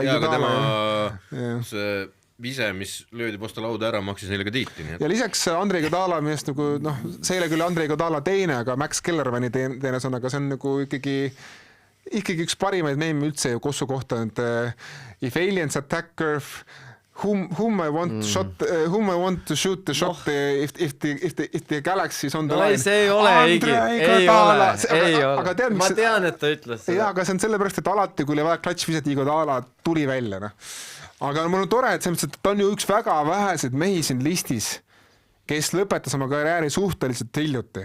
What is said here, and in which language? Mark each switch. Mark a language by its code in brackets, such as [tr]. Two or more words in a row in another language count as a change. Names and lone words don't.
[et] Godala. See vise, mis löödi posta lauda ära, maksis neile ka tiitli. Ja lisaks Andrei Godala meest nagu, see ei ole küll Andrei Godala teine, aga Max Kellermani teine sõna, aga see on nagu ikkagi üks parimaid meemi üldse ju Kossu kohta, et [en] if aliens attack Earth, whom I want to shoot the shot if the galaxy is on the line. [et] See ei ole aga tead, ma tean, et ta ütles seda. Jaa, aga see on sellepärast, et alati, kui oli vaja klatš visata, Iguodala tuli välja. No. Aga mul on tore, et ta on ju üks väga vähesed mehi siin listis, kes lõpetas oma karjääri suhteliselt hiljuti.